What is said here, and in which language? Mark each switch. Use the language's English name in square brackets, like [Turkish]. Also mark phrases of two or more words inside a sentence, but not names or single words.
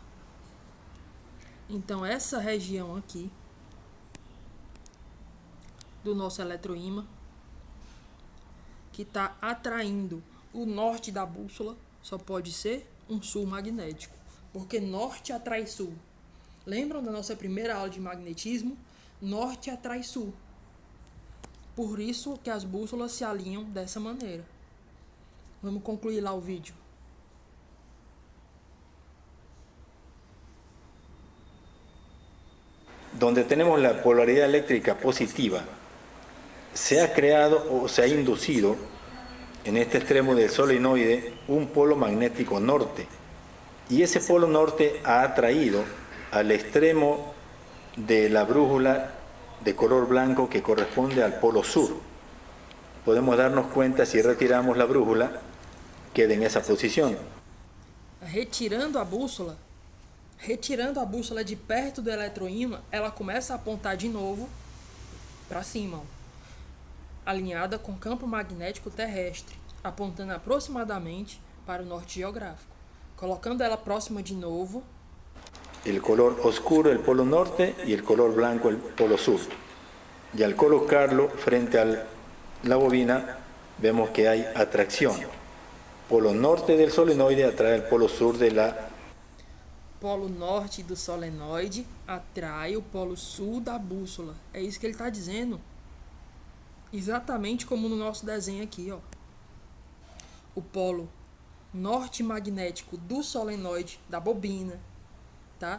[Portuguese] Então essa região aqui do nosso eletroímã, que está atraindo o norte da bússola, só pode ser um sul magnético, porque norte atrai sul. Lembram da nossa primeira aula de magnetismo? Norte atrai sul. Por isso que as bússolas se alinham dessa maneira. Vamos concluir lá o vídeo. [Spanish] donde tenemos la polaridad eléctrica positiva, se ha creado o se ha inducido en este extremo del solenoide un polo magnético norte, y ese polo norte ha atraído al extremo de la brújula de color blanco que corresponde al polo sur. Podemos darnos cuenta, si retiramos la brújula, queda en esa posición. [Portuguese] Retirando a bússola de perto do eletroímã, ela começa a apontar de novo para cima, ó, alinhada com o campo magnético terrestre, apontando aproximadamente para o norte geográfico. Colocando ela próxima de novo, [Spanish] El color oscuro el polo norte y el color blanco el polo sur. Y al colocarlo frente a la bobina, vemos que hay atracción. Polo norte del solenoide atrae al polo sur de la [Portuguese] polo norte do solenoide atrai o polo sul da bússola. É isso que ele está dizendo. Exatamente como no nosso desenho aqui, ó. O polo norte magnético do solenoide, da bobina, tá?